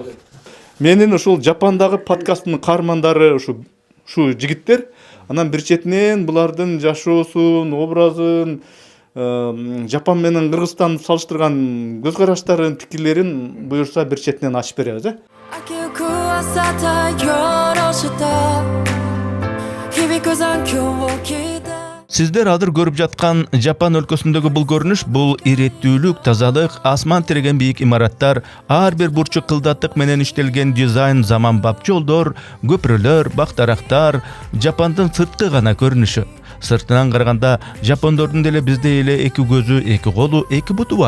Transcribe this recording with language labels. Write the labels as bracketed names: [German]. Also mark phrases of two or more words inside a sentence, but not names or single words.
[Kyrgyz] Менин ушул Жапандагы подкасттын каармандары ушу жигиттер. Анан бир четинен булардын жашоосун, образын, Жапан менен Кыргызстанды салыштырган көз караштарын, пикирлерин буюрса бир четинен ачып беребиз, [Japanese] 明けゆく朝太陽の下響く残響を聞いて [Kyrgyz] Сиздер азыр көрүп жаткан Жапан өлкөсүндөгү бул көрүнүш бул иреттүүлүк, тазалык, асман тиреген бийик имараттар, ар бир бурчу кылдаттык менен иштелген дизайн, заманбап жолдор, көпүрөлөр, бак-дарактар, Жапандын сырткы гана көрүнүшү. Сыртынан караганда жапондордун деле бизде эле эки көзү, эки колу, эки буту бар.